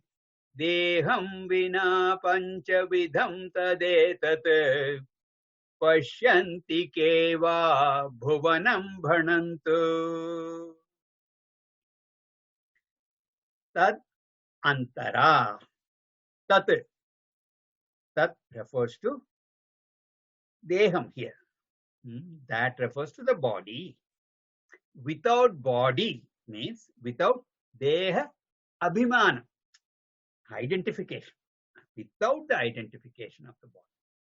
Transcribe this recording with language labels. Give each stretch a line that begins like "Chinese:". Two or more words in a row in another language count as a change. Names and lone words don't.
Sanskrit: देहं विना पञ्चविधं तदेतत्. पश्यन्ति केव भुवनं भणन्तु. तदन्तरा.
English: Tat refers to deham here. That refers to the body. Without body means without
Sanskrit: देह अभिमान,
English: identification. Without the identification of the body.